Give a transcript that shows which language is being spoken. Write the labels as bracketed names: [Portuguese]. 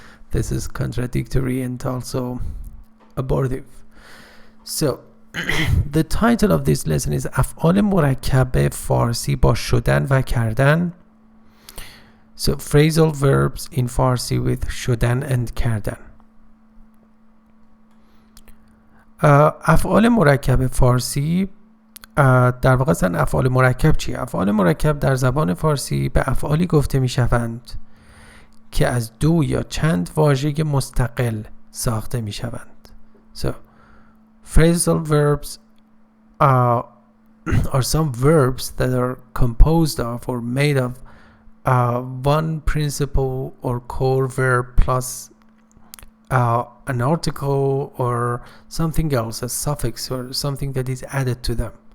[English] This is contradictory and also abortive. So the title of this lesson is [Persian] افعال مرکب فارسی با شدن و کردن. [English] So phrasal verbs in Farsi with شدن and کردن. [Persian] افعال مرکب فارسی در واقع اصلا افعال مرکب چیه؟ افعال مرکب در زبان فارسی به افعالی گفته می شوند که از دو یا چند واژه مستقل ساخته می شوند. [English] So phrasal verbs are some verbs that are composed of or made of one principal or core verb plus an article or something else, a suffix or something that is added to them.